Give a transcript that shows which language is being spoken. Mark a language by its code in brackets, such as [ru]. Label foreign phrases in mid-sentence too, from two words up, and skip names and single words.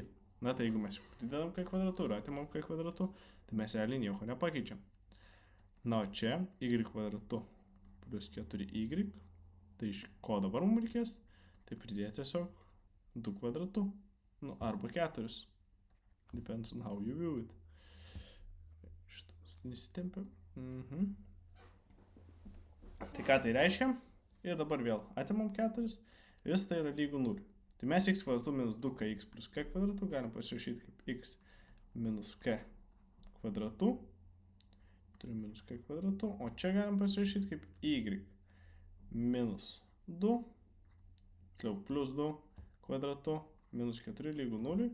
[lt] Na tai jeigu mes pridedam k kvadratu ir atimam k kvadratu, tai mes realiai nieko nepakeičiam. Na o čia y kvadratu plus 4y, tai iš ko dabar mums reikės? Tai pridėti tiesiog 2 kvadratu, nu, arba 4. [en] Depends on how you view it. [lt] Šitas nesitempia. Tai ką tai reiškia? Ir dabar vėl atimam 4. Vis tai yra lygų 0. Tai mes x kvadratu minus 2kx plus k kvadratu galim pasirašyti kaip x minus k kvadratu turim minus k kvadratu, o čia galim pasirašyti kaip y minus 2, plus 2 kvadratu, minus 4 lygu 0.